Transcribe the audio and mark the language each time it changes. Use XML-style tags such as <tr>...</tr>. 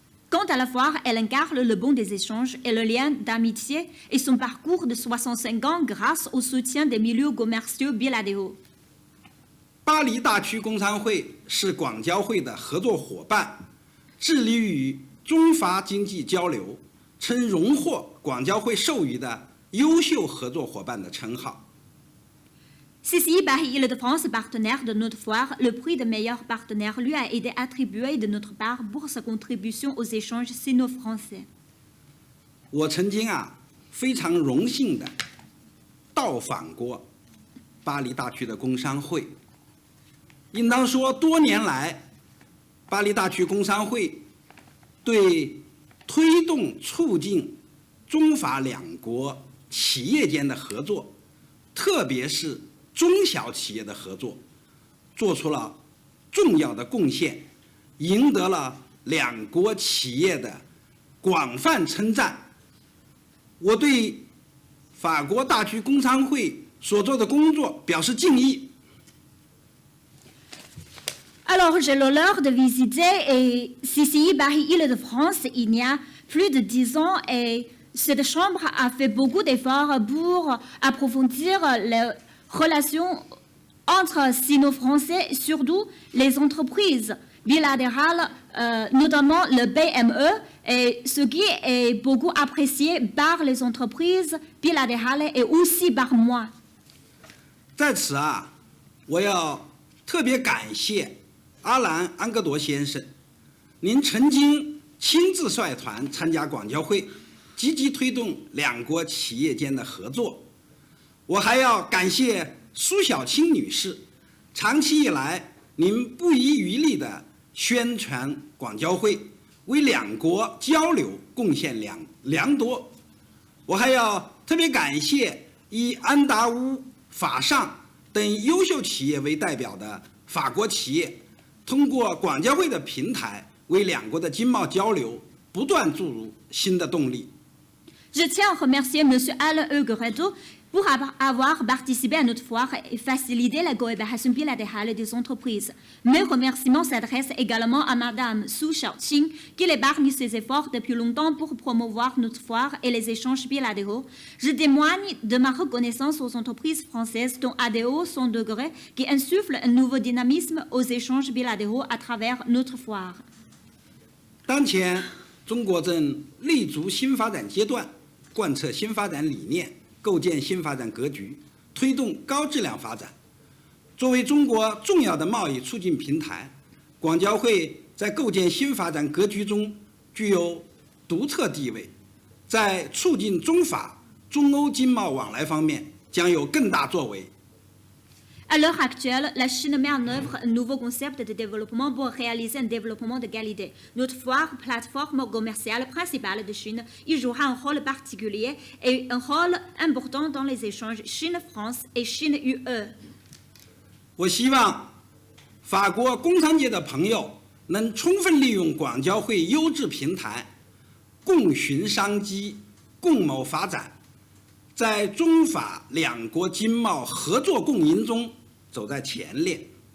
<fr>Quant à la foire, elle incarne le bon des échanges et le lien d'amitié et son parcours de 65 ans grâce au soutien des milieux commerciaux bilatéraux.</fr> <zh>巴黎大区工商会是广交会的合作伙伴，致力于中法经济交流，曾荣获广交会授予的优秀合作伙伴的称号。</zh> <fr>CCI Paris-Île-de-France, partenaire de notre foire, le prix de meilleur partenaire lui a été attribué de notre part pour sa contribution aux échanges sino-français.</fr> <zh>我曾经非常荣幸的到访过巴黎大区的工商会，应当说多年来，巴黎大区工商会对推动促进中法两国企业间的合作，特别是 中小企业的合作，做出了重要的贡献，赢得了两国企业的广泛称赞。我对法国大区工商会所做的工作表示敬意。</zh> <fr>Alors, j'ai l'honneur de visiter CCI Paris-Île-de-France il y a plus de 10 ans et cette chambre a fait beaucoup d'efforts pour approfondir les relations entre sino-français, surtout les entreprises bilatérales, notamment le PME, et ce qui est beaucoup apprécié par les entreprises bilatérales et aussi par moi.</fr> <zh>在此我要特别感谢阿兰·安格多先生，您曾经亲自率团参加广交会，积极推动两国企业间的合作。我还要感谢苏小青女士，长期以来您不遗余力地宣传广交会，为两国交流贡献良多。我还要特别感谢以安达乌、法尚等优秀企业为代表的法国企业，通过广交会的平台，为两国的经贸交流不断注入新的动力。</zh> <fr>Je tiens à remercier M. Alain Huguetto pour avoir participé à notre foire et facilité la coopération bilatérale des entreprises. Mes remerciements s'adressent également à Mme Su Xiaoqing, qui épargne ses efforts depuis longtemps pour promouvoir notre foire et les échanges bilatéraux. Je témoigne de ma reconnaissance aux entreprises françaises dont ADO son degré, qui insufflent un nouveau dynamisme aux échanges bilatéraux à travers notre foire.</fr> <zh>当前，中国正立足新发展阶段，贯彻新发展理念，构建新发展格局，推动高质量发展。作为中国重要的贸易促进平台，广交会在构建新发展格局中具有独特地位，在促进中法、中欧经贸往来方面将有更大作为。</zh> <fr>À l'heure actuelle, la Chine met en œuvre un nouveau concept de développement pour réaliser un développement de qualité. Notre foire, plateforme commerciale principale de Chine, y jouera un rôle particulier et un rôle important dans les échanges Chine-France et Chine-UE.</fr> <zh>我希望法国工商界的朋友能充分利用广交会优质平台，共寻商机，共谋发展，在中法两国经贸合作共赢中走在前列。</zh>